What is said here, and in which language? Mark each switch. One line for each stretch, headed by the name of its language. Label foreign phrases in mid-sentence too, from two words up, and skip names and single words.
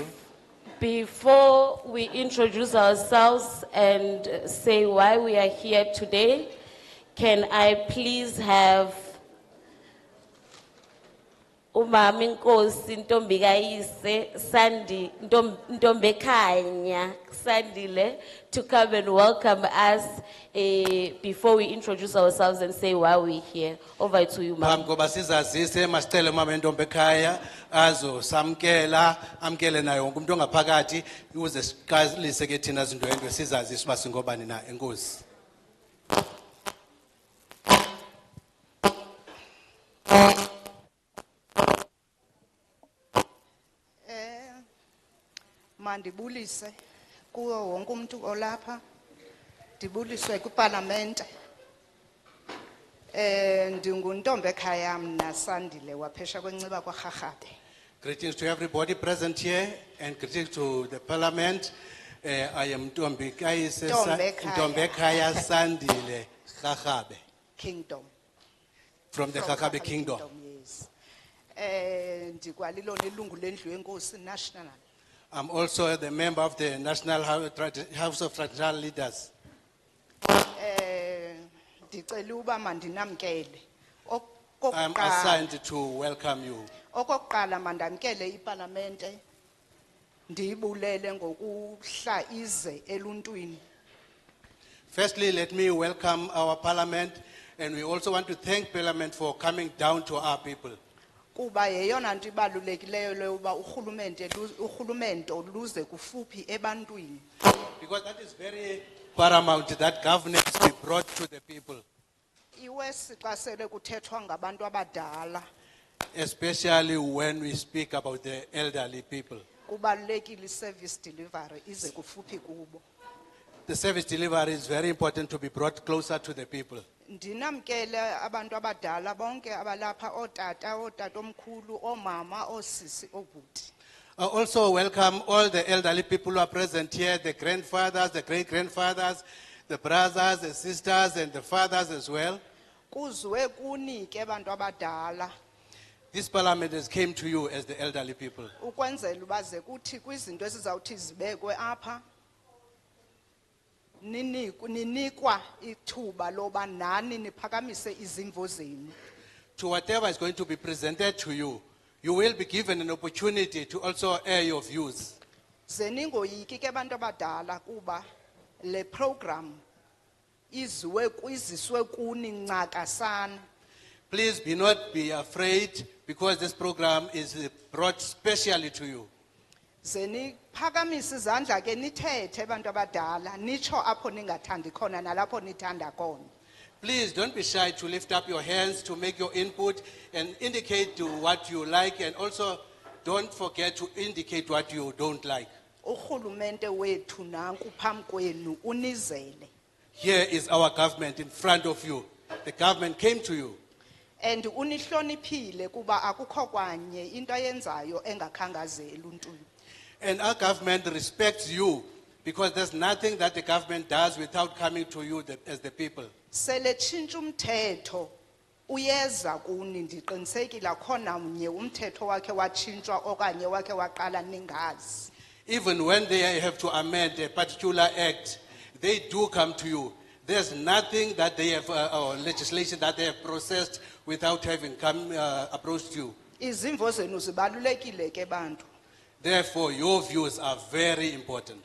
English: Before we introduce ourselves and say why we are here today, can I please have Bonginkosi Sandile to come and welcome us before we introduce ourselves and say why we're here. Over to you, ma'am.
Xhosa: Phambi koba sizazise masicele mama entombi ekhaya azo samkela amkele nayo wonke umuntu ongaphakathi ukuze siqalise ke thina zindwendwe sizazise uba singobani na. Enkosi. Mandibulise kuwo wonke umuntu olapha, ndibuliswe kuParliament. Ndinguntombi ekhaya mna Sandile waphesha kwenciba kwaRharhabe.
English: Greetings to everybody present here and greetings to the Parliament. I am Ntombi ekhaya Sandile Rharhabe Kingdom. from the Rharhabe Kingdom. Yes.
Xhosa: Ndikwalilo nelungu lendlu yenkosi national.
English: I'm also the member of the National House of Traditional Leaders.
Xhosa: Ndicela uba mandinamkele.
English: I'm assigned to welcome you.
Xhosa: Okokuqala mandamkele iParliament. Ndiyibulele ngokuhla ize eluntwini.
English: Firstly, let me welcome our Parliament, and we also want to thank Parliament for coming down to our people.
Xhosa: Kuba yeyona nto ibalulekileyo le uba urhulumente luze kufuphi ebantwini.
English: Because that is very paramount that governance be brought to the people.
Xhosa: Iwesi xa sele kuthethwa ngabantu abadala.
English: Especially when we speak about the elderly people.
Xhosa: Kubalulekile
English: service delivery
Xhosa: ize kufuphi kubo.
English: The service delivery is very important to be brought closer to the people.
Xhosa: Ndinamkele abantu abadala bonke abalapha otata omkhulu omama osisi obhuti.
English: I also welcome all the elderly people who are present here, the grandfathers, the great-grandfathers, the brothers, the sisters, and the fathers as well.
Xhosa: Kuzwe kunike abantu abadala.
English: This Parliament has came to you as the elderly people.
Xhosa: Ukwenzela ubaze kuthi kwizinto esizawuthi zibekwe apha. Ninikwa ithuba loba nani niphakamise izimvo zenu.
English: To whatever is going to be presented to you, you will be given an opportunity to also air your views.
Xhosa: Zeningoyiki ke abantu abadala kuba le program iziswe kuni ncaka sana.
English: Please be afraid because this program is brought specially to you.
Xhosa: Zeni phakamise izandla ke nithethe abantu abadala nicho apho ningathandi khona nalapho nithanda khona.
English: Please don't be shy to lift up your hands to make your input and indicate to what you like, and also don't forget to indicate what you don't like.
Xhosa: Urhulumente wethu nanku phambi kwenu unizele.
English: Here is our government in front of you. the government came to you.
Xhosa: And unihloniphile kuba akukho kwanye into ayenzayo engakhangazeli untuli.
English: And our government respects you because there's nothing that the government does without coming to you as the people.
Xhosa: Sele tshintsha umthetho uyeza kuni ndiqinisekile khona mnye umthetho wakhe watshintshwa okanye wakhe waqala ningazi.
English: Even when they have to amend a particular act, they do come to you. There's nothing that they have, or legislation that they have processed without having come approached you.
Xhosa: Izimvo zenu zibalulekile ke bantu.
English: Therefore, your views are very important.